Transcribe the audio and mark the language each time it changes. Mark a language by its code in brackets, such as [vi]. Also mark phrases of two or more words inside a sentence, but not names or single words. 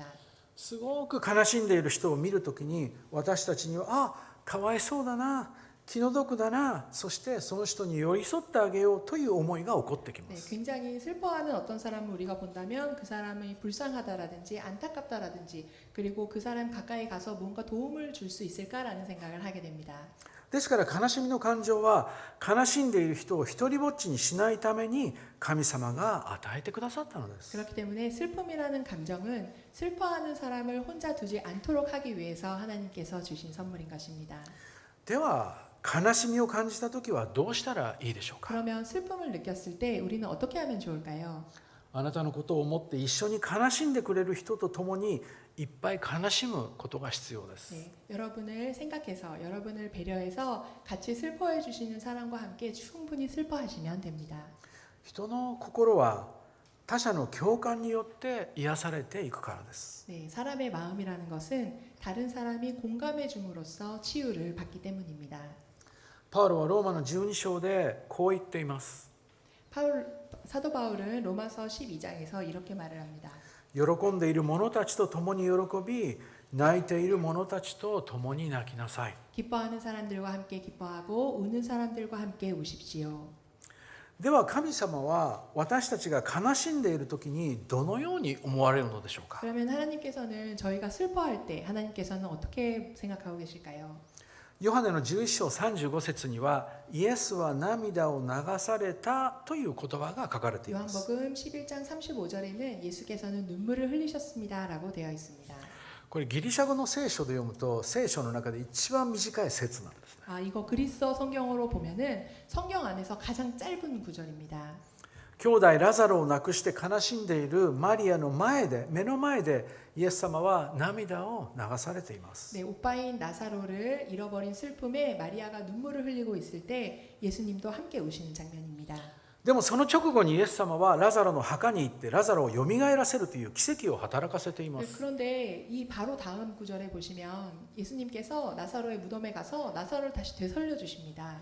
[ja] すごく悲しんでいる人を見るときに私たちにはあ、かわいそうだな、気の毒だな、そしてその人に寄り添ってあげようという思いが起こってきま [ko] 네, [ja] す。 [ko] 굉장히 슬퍼하는 어떤 사람을 우리가 본다면 그 사람이 불쌍하다라든지 안타깝다라든지 그리고 그 사람 가까이 가서 뭔가 도움을 줄 수 있을까라는 생각을 하게 됩니다. [ja] ですから悲しみの感情は悲しんでいる人を一人ぼっちにしないために神様が与えてくださったのです。 [ko] 그렇기 때문에 슬픔이라는 감정은 슬퍼하는 사람을 혼자 두지 않도록 하기 위해서 하나님께서 주신 선물인 것입니다. [ja] では悲しみを感じた時はどうしたらいいでしょうか。 [ko] 그러면 슬픔을 느꼈을 때 우리는 어떻게 하면 좋을까요? [ja] あなたのことを思って一緒に悲しんでくれる人と共にいっぱい悲しむことが必要です。 [ko] 네, 여러분을 생각해서 여러분을 배려해서 같이 슬퍼해 주시는 사람과 함께 충분히 슬퍼하시면 됩니다. [ja] 人の心は他者の共感によって癒されていくからです。 [ko] 네, 사람의 마음이라는 것은 다른 사람이 공감해 줌으로써 치유를 받기 때문입니다. [ja] パウロはローマの12章でこう言っています。 [ko] 사도 바울은 로마서 12장에서 이렇게 말을 합니다. [ja] 喜んでいる者たちと共に喜び、泣いている者たちと共に泣きなさい。 [ko] 기뻐하는 사람들과 함께 기뻐하고 우는 사람들과 함께 우십시오. [ja] では神様は私たちが悲しんでいる時にどのように思われるのでしょうか。 [ko] 그러면 하나님께서는 저희가 슬퍼할 때 하나님께서는 어떻게 생각하고 계실까요? [ja] ヨハネの11章35節にはイエスは涙を流されたという言葉が書かれています。 [ko] 요한복음 11장 35절에는 예수께서는 눈물을 흘리셨습니다라고 되어 있습니다. [ja] これギリシャ語の聖書で読むと聖書の中で一番短い説なんですね。 [ko] 아, 이거 그리스어 성경으로 보면은 성경 안에서 가장 짧은 구절입니다. [ja] 兄弟ラザロを亡くして悲しんでいるマリアの目の前でイエス様は涙を流されています。 [ko] 네, 오빠인 나사로를 잃어버린 슬픔에 마리아가 눈물을 흘리고 있을 때 예수님도 함께 우시는 장면입니다. [ja] でもその直後にイエス様はラザロの墓に行ってラザロをよみがえらせるという奇跡を働かせていま [ko] 네, [ja] す。 [ko] 그런데 이 바로 다음 구절에 보시면 예수님께서 나사로의 무덤에 가서 나사로를 다시 되살려 주십니다.